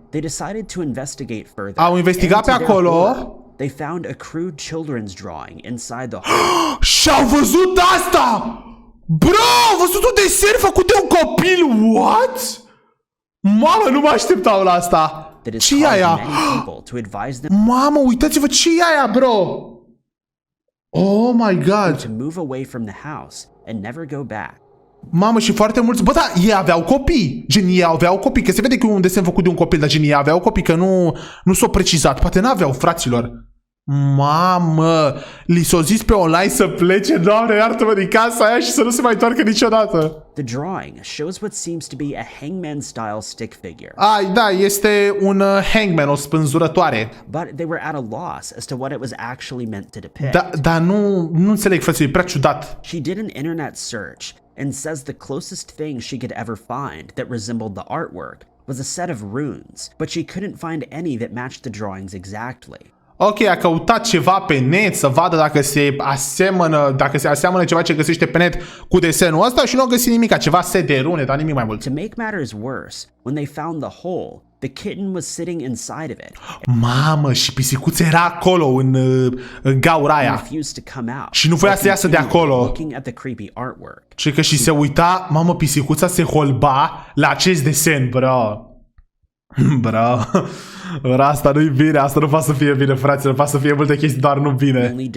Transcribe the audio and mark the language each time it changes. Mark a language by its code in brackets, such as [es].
[en] They decided to investigate further. [ro] Au investigat pe [en] and to their [ro] acolo. [en] horror, they found a crude children's drawing inside the hole. [ro] Și-au văzut asta! Bro, au văzut un desen făcut de un copil? [en] What? [ro] Mamă, nu mă așteptau la asta. Ce e aia? Mamă, uitați-vă, ce e aia, bro? [en] Oh my god. To move away from the house and never go back. [ro] Mamă, și foarte mulți. Bă, da, ei aveau copii. Gen, ei aveau copii. Că se vede că e un desen făcut de un copil, dar gen, ei aveau copii, că nu s-o precizat. Poate n-aveau, fraților. Mamă, li s-o zis pe online să plece, Doamne, iartă-mă, din casa aia și să nu se mai întoarcă niciodată. [en] The drawing shows what seems to be a hangman-style stick figure. [ro] Da, este un hangman, o spânzurătoare. [en] But they were at a loss as to what it was actually meant to depict. [ro] Dar nu înțeleg, frate, e prea ciudat. [en] She did an internet search and says the closest thing she could ever find that resembled the artwork was a set of runes, but she couldn't find any that matched the drawings exactly. [ro] Ok, a căutat ceva pe net să vadă dacă se aseamănă ceva ce găsește pe net cu desenul ăsta și nu a găsit nimic, ceva set de rune, dar nimic mai mult. [en] To make matters worse, when they found the hole, the kitten was sitting inside of it. [ro] Mamă, și pisicuța era acolo în gaura aia. Și nu voia să iasă de acolo. Și că și se uita, mamă, pisicuța se holba la acest desen, bro. Bro. Asta nu-i bine, asta nu poate să fie bine, fraților, poate să fie multe chestii, doar nu bine.